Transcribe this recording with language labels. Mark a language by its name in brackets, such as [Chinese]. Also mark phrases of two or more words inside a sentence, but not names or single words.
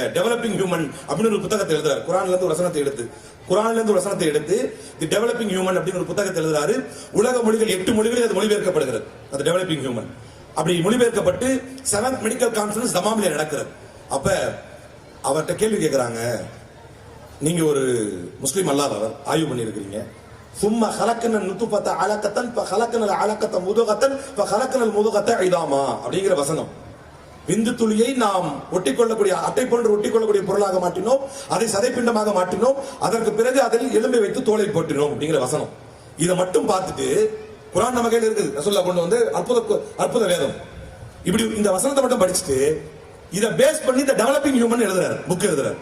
[Tamil] டெவலப்பிங் ஹியூமன் அப்படின்னு ஒரு புத்தகத்தை எழுதுறாரு. குரான்ல இருந்து ஒரு வசனத்தை எடுத்து தி டெவலப்பிங் ஹியூமன் அப்படின்னு ஒரு புத்தகத்தை எழுதுறாரு. உலக மொழிகள் 8 மொழிகளில் அது மொழிபெயர்க்கப்படுகிறது. அது டெவலப்பிங் ஹியூமன் அப்படி மொழிபெயர்க்கப்பட்டு 7th [English] medical conference [Tamil] தமாம்ல நடக்கிறது. அப்ப அவர்கிட்ட கேள்வி கேட்கிறாங்க, நீங்க ஒரு முஸ்லீம் அல்லாதவர், ஆய்வு பண்ணியிருக்கிறீங்க. [Arabic] ثم خلقنا النطفة علقة فخلقنا العلقة مضغة فخلقنا المضغة عظاما [Tamil] அப்படிங்கிற வசனம். விந்து துளியை நாம் ஒட்டிக்கொள்ளக்கூடிய அட்டை போன்று ஒட்டிக்கொள்ளக்கூடிய பொருளாக மாற்றினோம், அதை சதைப்பிண்டமாக மாற்றினோம், அதற்கு பிறகு அதில் எலும்பை வைத்து தோலை போட்டினோம் அப்படிங்கிற வசனம். இதை மட்டும் பார்த்துட்டு குரான் நம்ம கையில் இருக்குது, ரசூலுல்லாஹ் கொண்டு வந்து அற்புத வேதம். இப்படி இந்த வசனத்தை மட்டும் படிச்சுட்டு இதை பேஸ் பண்ணி இந்த டெவலப்பிங் ஹியூமன் எழுதுறாரு, புக் எழுதுறாரு.